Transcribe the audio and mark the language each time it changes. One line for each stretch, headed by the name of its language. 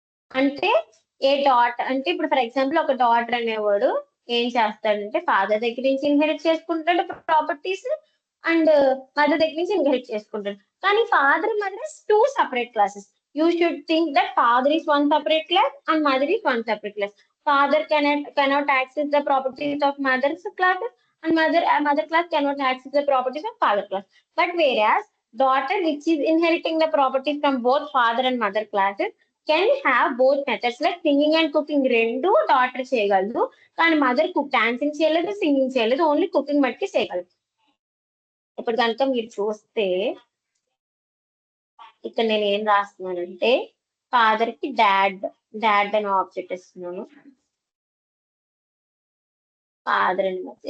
Telugu: అంటే అంటే ఇప్పుడు ఫర్ ఎగ్జాంపుల్ ఒక డాటర్ అనేవాడు ఏం చేస్తాడంటే, ఫాదర్ దగ్గర నుంచి ఇన్హెరిట్ చేసుకుంటాడు ప్రాపర్టీస్ అండ్ మదర్ దగ్గర నుంచి ఇన్హెరిట్ చేసుకుంటాడు.
English: కానీ father mother is two separate classes. You should think that father is one separate class and mother is one separate class. Father cannot access the properties of mother's classes and mother class cannot access the properties of father class. But whereas daughter, which is inheriting the properties from both father and mother classes, can have both methods like singing and cooking.
Telugu: రెండు daughter చేయగలదు, కానీ mother dancing చేయలేదు, singing చేయలేదు, only cooking మట్టికి చేయగలదు. ఇప్పుడు కనుక మీరు చూస్తే ఇక్కడ నేను ఏం రాస్తున్నానంటే, ఫాదర్ కి డాడ్ అనే ఆబ్జెక్ట్ ఇస్తున్నాను, ఫాదర్ అండ్ మదర్.